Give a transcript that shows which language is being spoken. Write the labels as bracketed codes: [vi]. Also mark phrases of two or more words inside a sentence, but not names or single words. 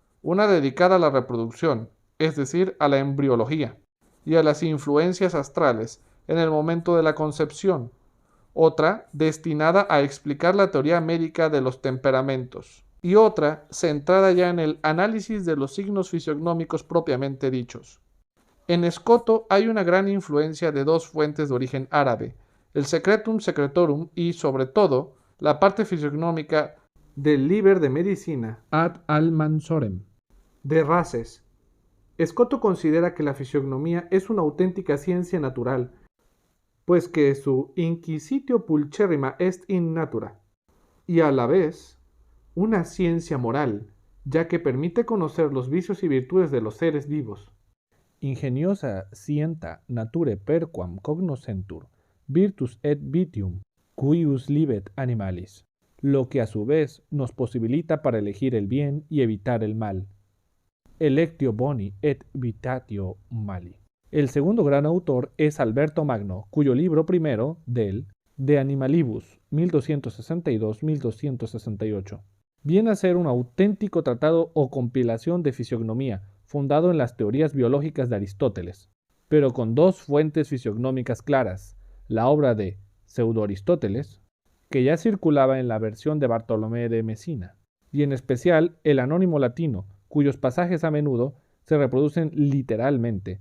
[es] una dedicada a la reproducción, es decir, a la embriología, y a las influencias astrales en el momento de la concepción, otra destinada a explicar la teoría médica de los temperamentos, y otra centrada ya en el análisis de los signos fisiognómicos propiamente dichos. En Escoto hay una gran influencia de dos fuentes de origen árabe, el Secretum Secretorum y, sobre todo, la parte fisiognómica del Liber de Medicina ad Almansorem de Races. Escoto considera que la fisiognomía es una auténtica ciencia natural, pues que su [la] inquisitio pulcherrima est in natura, [es] y a la vez una ciencia moral, ya que permite conocer los vicios y virtudes de los seres vivos. [la] Ingeniosa scienta nature perquam cognoscentur virtus et vitium cuius libet animalis, [es] lo que a su vez nos posibilita para elegir el bien y evitar el mal. [la] Electio boni et vitatio mali. [es] El segundo gran autor es Alberto Magno, cuyo libro primero, De Animalibus, 1262-1268, viene a ser un auténtico tratado o compilación de fisiognomía, fundado en las teorías biológicas de Aristóteles, pero con dos fuentes fisiognómicas claras, la obra de Pseudo-Aristóteles, que ya circulaba en la versión de Bartolomé de Mesina, y en especial el Anónimo Latino, cuyos pasajes a menudo se reproducen literalmente.